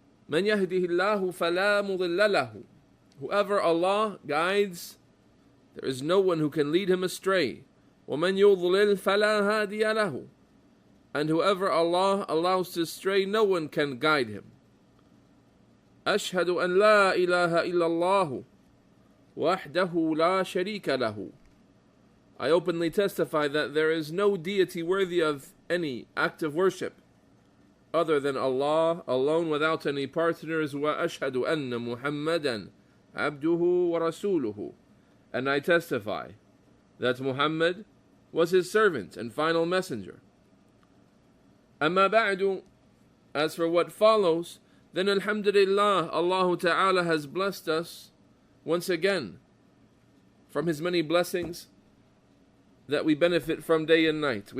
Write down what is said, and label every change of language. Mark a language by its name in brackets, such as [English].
[Arabic] مَنْ يَهْدِهِ اللَّهُ فَلَا مُضِلَّ لَهُ, [English] whoever Allah guides, there is no one who can lead him astray. [Arabic] وَمَنْ يُضْلِلْ فَلَا هَادِيَ لَهُ, [English] and whoever Allah allows to stray, no one can guide him. [Arabic] أشهد أن لا إله إلا الله وحده لا شريك له. [English] I openly testify that there is no deity worthy of any act of worship other than Allah alone without any partners. [Arabic] وأشهد أن محمدا عبده ورسوله. [English] And I testify that Muhammad was his servant and final messenger. [Arabic] أما بعد, [English] as for what follows, then alhamdulillah, Allah Ta'ala has blessed us once again from His many blessings that we benefit from day and night.